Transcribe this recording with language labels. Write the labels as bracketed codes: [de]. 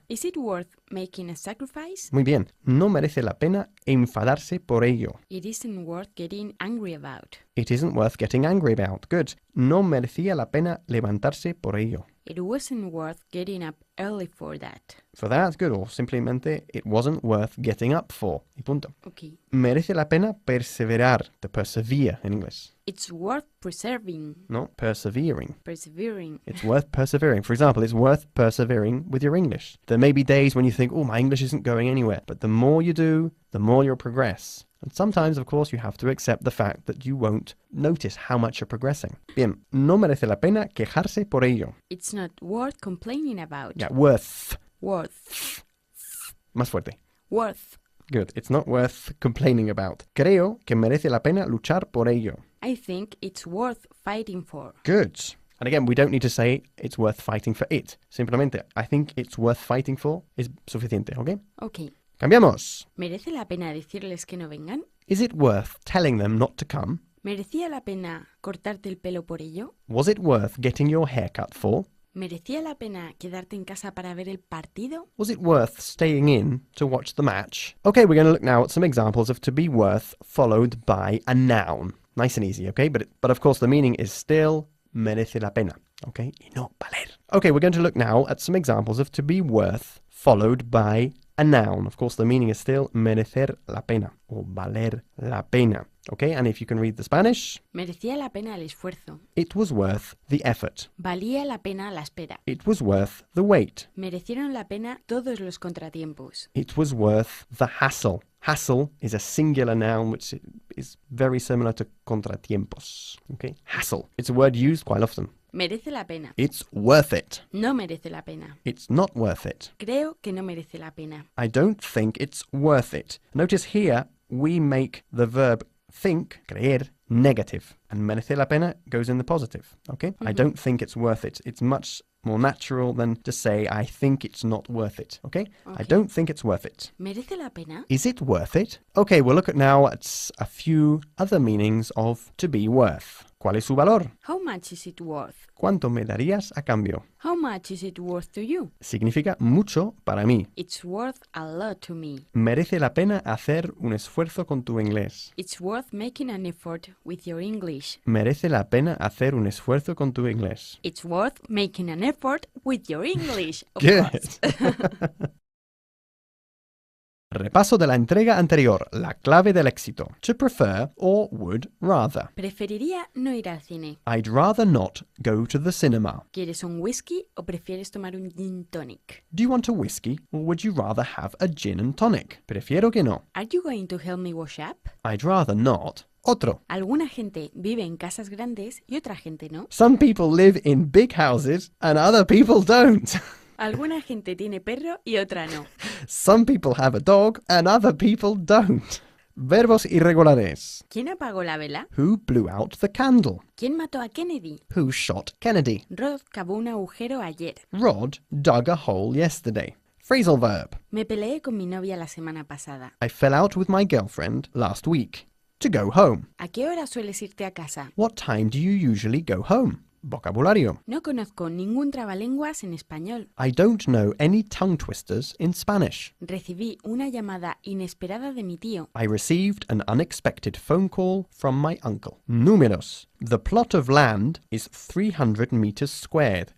[en] Is it worth making a sacrifice? [es] Muy bien. No merece la pena enfadarse por ello. [en] It isn't worth getting angry about. It isn't worth getting angry about. Good. [es] No merecía la pena levantarse por ello. [en] It wasn't worth getting up early for that. For that, good. Or simplemente, it wasn't worth getting up for. [es] Y punto. [en] Okay. [es] Merece la pena perseverar. [en] To persevere in English. It's worth preserving. No, persevering. Persevering. It's worth persevering. For example, it's worth persevering with your English. There may be days when you think, oh, my English isn't going anywhere. But the more you do, the more you'll progress. And sometimes, of course, you have to accept the fact that you won't notice how much you're progressing. [es] Bien, no merece la pena quejarse por ello. [en] It's not worth complaining about. Yeah, worth. Worth. [es] Más fuerte. [en] Worth. Good. It's not worth complaining about. [es] Creo que merece la pena luchar por ello. [en] I think it's worth fighting for. Good. And again, we don't need to say it's worth fighting for it. Simplemente, I think it's worth fighting for is suficiente, ¿ok? Okay. [es] Cambiamos. ¿Merece la pena decirles que no vengan? [en] Is it worth telling them not to come? [es] ¿Merecía la pena cortarte el pelo por ello? [en] Was it worth getting your hair cut for? [es] ¿Merecía la pena quedarte en casa para ver el partido? [en] Was it worth staying in to watch the match? Okay, we're going to look now at some examples of to be worth followed by a noun. Nice and easy, okay? But of course the meaning is still [es] merece la pena, [en] okay? [es] Y no valer. [en] Okay, we're going to look now at some examples of to be worth followed by a noun. Of course, the meaning is still [es] merecer la pena [en] or [es] valer la pena. [en] Okay, and if you can read the Spanish. [es] Merecía la pena el esfuerzo. [en] It was worth the effort. [es] Valía la pena la espera. [en] It was worth the wait. [es] Merecieron la pena todos los contratiempos. [en] It was worth the hassle. Hassle is a singular noun which is very similar to contratiempos. Okay, hassle. It's a word used quite often. [es] Merece la pena. [en] It's worth it. [es] No merece la pena. [en] It's not worth it. [es] Creo que no merece la pena. [en] I don't think it's worth it. Notice here we make the verb think, creer, negative. And [es] merece la pena [en] goes in the positive. Okay? I don't think it's worth it. It's much more natural than to say, I think it's not worth it. Okay? I don't think it's worth it. [es] ¿Merece la pena? [en] Is it worth it? Okay, we'll look at now at a few other meanings of to be worth. [es] ¿Cuál es su valor? [en] How much is it worth? [es] ¿Cuánto me darías a cambio? [en] How much is it worth to you? [es] Significa mucho para mí. [en] It's worth a lot to me. [es] Merece la pena hacer un esfuerzo con tu inglés. [en] It's worth making an effort with your English. [es] Merece la pena hacer un esfuerzo con tu inglés. [en] It's worth making an effort with your English. Of Good. course. [es] Repaso de la entrega anterior, la clave del éxito. [en] To prefer or would rather. [es] Preferiría no ir al cine. [en] I'd rather not go to the cinema. [es] ¿Quieres un whisky o prefieres tomar un gin tonic? [en] Do you want a whiskey or would you rather have a gin and tonic? [es] Prefiero que no. [en] Are you going to help me wash up? I'd rather not. Otro. [es] Alguna gente vive en casas grandes y otra gente no. [en] Some people live in big houses and other people don't. [es] Alguna gente tiene perro y otra no. [en] Some people have a dog and other people don't. [es] Verbos irregulares. ¿Quién apagó la vela? [en] Who blew out the candle? [es] ¿Quién mató a Kennedy? [en] Who shot Kennedy? [es] Rod cavó un agujero ayer. [en] Rod dug a hole yesterday. Phrasal verb. [es] Me peleé con mi novia la semana pasada. [en] I fell out with my girlfriend last week. To go home. [es] ¿A qué hora sueles irte a casa? [en] What time do you usually go home? [es] Vocabulario. No conozco ningún trabalenguas en español. [en] I don't know any tongue twisters in Spanish. [es] Recibí una llamada inesperada de mi tío. [en] I received an unexpected phone call from my uncle. Números. The plot of land is 300 meters squared.